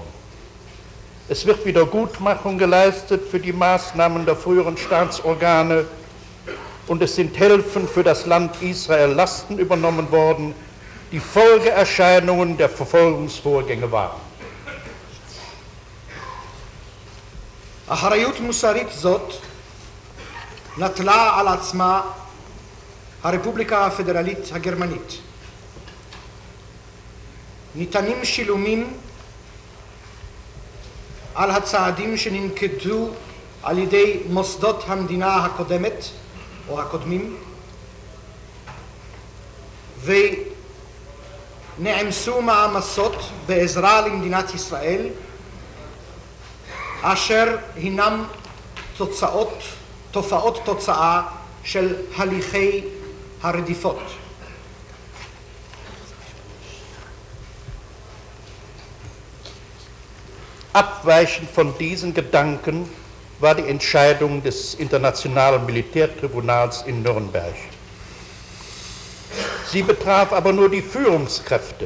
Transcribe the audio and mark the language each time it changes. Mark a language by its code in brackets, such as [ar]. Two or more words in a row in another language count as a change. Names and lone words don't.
[de] Es wird Wiedergutmachung geleistet für die Maßnahmen der früheren Staatsorgane und es sind Hilfen für das Land Israel Lasten übernommen worden, die Folgeerscheinungen der Verfolgungsvorgänge waren. [he] אחריות מוסרית זאת נטלה על עצמה הרפובליקה הפדרלית הגרמנית. ניתנים שילומים על הצעדים שננקטו על ידי מוסדות המדינה הקודמת או הקודמים, נעמסו מעמסות בעזרה למדינת ישראל, אשר הינם תופעות תוצאה של הליכי הרדיפות. [de] Abweichend von diesen Gedanken war die Entscheidung des Internationalen Militärtribunals in Nürnberg. Sie betraf aber nur die Führungskräfte.